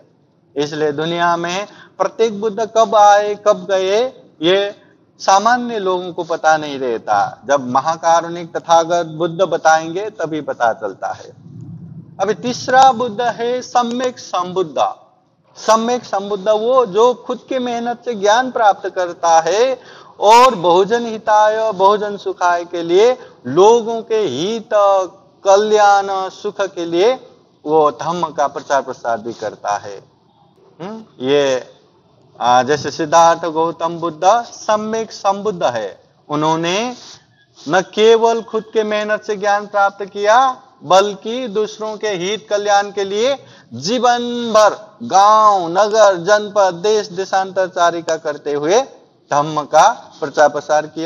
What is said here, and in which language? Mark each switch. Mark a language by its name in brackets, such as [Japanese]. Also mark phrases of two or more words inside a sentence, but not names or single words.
[Hindi] इसलिए दुनिया में प्रत्येक बुद्ध कब आए, कब गए, ये सामान्य लोगों को पता नहीं रहता। जब महाकारुणिक तथागत बुद्ध बताएंगे तभी पता चलता है। अभी तीसरा बुद्ध है सम्यक संबुद्ध। सम्यक संबुद्ध वो जो खुद के मेहनत से ज्ञान प्राप्त करता है और [Sanskrit] बहुजन हिताय, बहुजन सुखाय [Hindi] के लिए, लोगों के हित कल्याण सुख के लिए वो धम्म का प्रचार प्रसार भी करता है। ये जैसे सिद्धार्थ गौतम बुद्ध सम्यक संबुद्ध है। उन्होंने न केवल खुद के मेहनत से ज्ञान प्राप्त किया, बल्कि दूसरों के हित कल्याण के लिए जीवन भर गांव, नगर, जनपद, देश देशांतरचारिका करते हुए धम्म का प्रचार प्रसार किया।